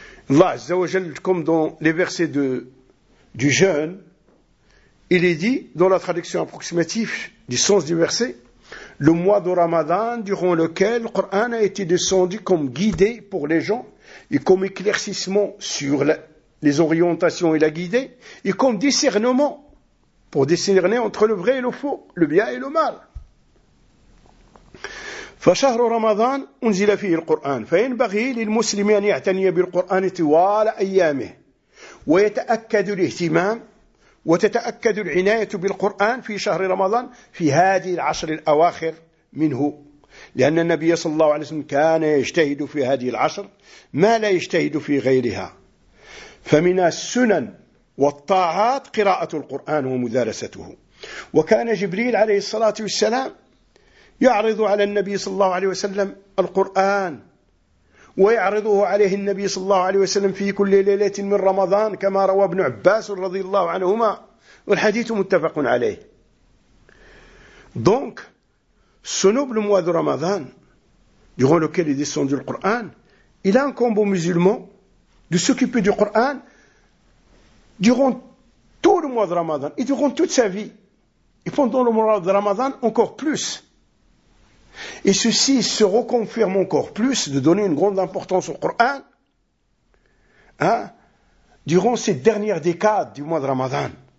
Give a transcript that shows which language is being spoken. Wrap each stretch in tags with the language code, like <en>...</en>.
<fr>Allah Azza wa Jal, comme dans les versets du jeûne, il est dit, dans la traduction approximative du sens du verset, le mois de Ramadan durant lequel le Coran a été descendu comme guidé pour les gens et comme éclaircissement sur les orientations et la guidée et comme discernement pour discerner entre le vrai et le faux, le bien et le mal.</fr> <ar>فشهر رمضان أنزل فيه القرآن فينبغي للمسلم أن يعتني بالقرآن طوال أيامه ويتأكد الاهتمام وتتأكد العناية بالقرآن في شهر رمضان في هذه العشر الأواخر منه لأن النبي صلى الله عليه وسلم كان يجتهد في هذه العشر ما لا يجتهد في غيرها فمن السنن والطاعات قراءة القرآن ومدارسته وكان جبريل عليه الصلاة والسلام يعرض على النبي صلى الله عليه وسلم القرآن ويعرضه عليه النبي صلى الله عليه وسلم في كل ليلة من رمضان كما روى ابن عباس رضي الله عنهما والحديث متفق عليه.</ar> <fr>Donc, ce noble mois de Ramadan, durant lequel est descendu le Coran, il incombe aux musulmans de s'occuper du Coran durant tout le mois de Ramadan et durant toute sa vie. Et pendant le mois de Ramadan, encore plus. Et ceci se reconfirme encore plus de donner une grande importance au Coran durant ces dernières décades du mois de Ramadan.</fr>